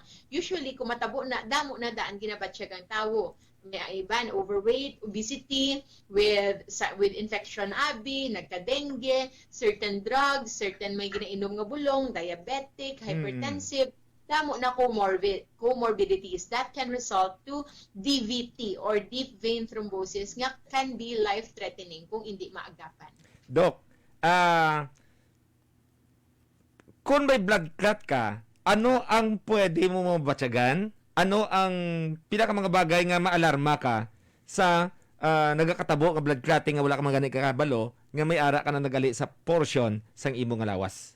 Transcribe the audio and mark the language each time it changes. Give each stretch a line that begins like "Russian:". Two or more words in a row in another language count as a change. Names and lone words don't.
Hiligaynon: Usually kung matabo na, damo na daan ginabatsyag ang tawo. may iban,
English: overweight, obesity, with infection
Hiligaynon: abi, nagka-dengue,
English: certain drugs,
Hiligaynon: certain may ginainom nga bulong, diabetic, hypertensive, damo na
English: comorbidities that can result to DVT or deep vein thrombosis
Hiligaynon: nga
English: can be life-threatening
Hiligaynon: kung hindi maagapan. Doc, kung may
English: blood clot
Hiligaynon: ka, ano ang pwede mo mabatyagan? Ano ang pinaka mga bagay nga maalarma ka sa nagakatabo nga
English: blood clotting
Hiligaynon: nga wala ka magani kakabalo nga may ara ka na nagali sa portion sang imo nga lawas?